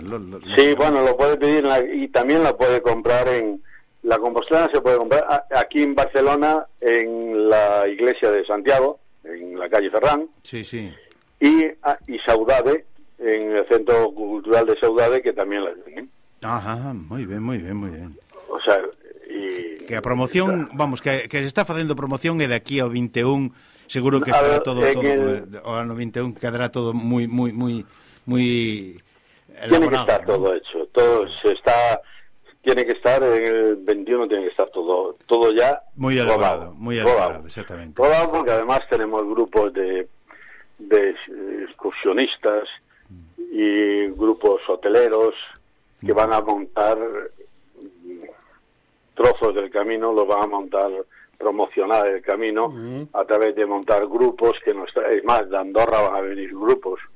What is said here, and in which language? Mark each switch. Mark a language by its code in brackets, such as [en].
[es] Lo puede pedir y también la puede comprar en la compostelana, se puede comprar aquí en Barcelona, en la iglesia de Santiago, en la calle Ferrán. Sí, sí. Y Saudade, en el Centro Cultural de Saudade, que también la tienen. Ajá, muy bien, muy bien, muy bien. O sea, y... [gl] Que a promoción, está. Vamos, que se está facendo promoción e de aquí ao 21 seguro que estará todo ao ano 21 quedará todo moi, moi, moi, moi [es] elaborado. Tiene que estar, ¿no? Todo hecho, todo se está... Tiene que estar, en el 21 tiene que estar todo ya... Muy elaborado, muy elaborado, exactamente. Rodado, porque además tenemos grupos de excursionistas y grupos hoteleros que van a montar trozos del camino, los van a montar, promocionar el camino a través de montar grupos que nos traen. Es más, de Andorra van a venir grupos.